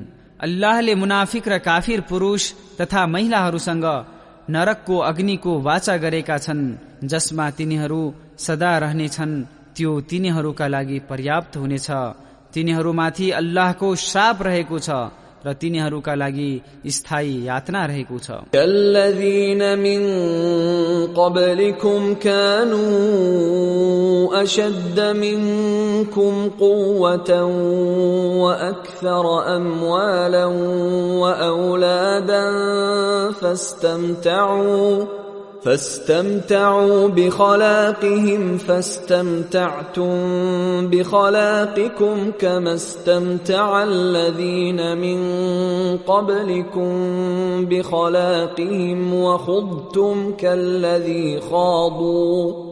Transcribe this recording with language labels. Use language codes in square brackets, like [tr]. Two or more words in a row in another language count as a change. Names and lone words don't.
[ne] अल्लाहले मुनाफिक र काफिर पुरुष तथा महिलाहरूसँग नरकको अग्निको वाचा गरेका छन्, जसमा तिनीहरू सदा रहनेछन्। त्यो तिनीहरूका लागि पर्याप्त हुनेछ। तिनीहरूमाथि अल्लाहको श्राप रहेको छ र तिनीहरूका लागि स्थायी यातना रहेको छ। [ar] كالذين من قبلكم كانوا أشد منكم قوة وأكثر أموالا وأولادا فاستمتعوا بخلاقهم فاستمتعتم بخلاقكم كما استمتع الذين من قبلكم بخلاقهم وخضتم كالذي خاضوا